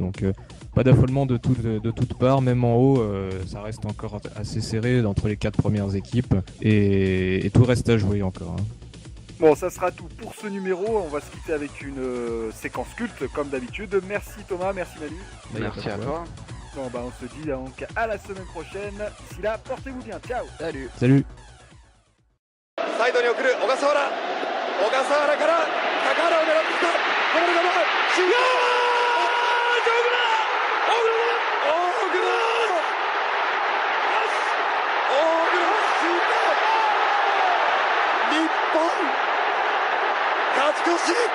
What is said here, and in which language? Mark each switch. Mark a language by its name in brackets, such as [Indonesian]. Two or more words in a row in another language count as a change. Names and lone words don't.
[French] Donc pas d'affolement de toutes parts, même en haut, ça reste encore assez serré entre les 4 premières équipes et tout reste à jouer encore. Bon, ça sera tout pour ce numéro. On va se quitter avec une séquence culte, comme d'habitude. Merci Thomas, merci Manu. Merci à toi. Bon, on se dit donc à la semaine prochaine. D'ici là, portez-vous bien. Ciao. Salut. Salut. [Japanese] サイドに送る小笠原から高原を狙ってきたこぼれ球シュート大倉シュート日本勝ち越し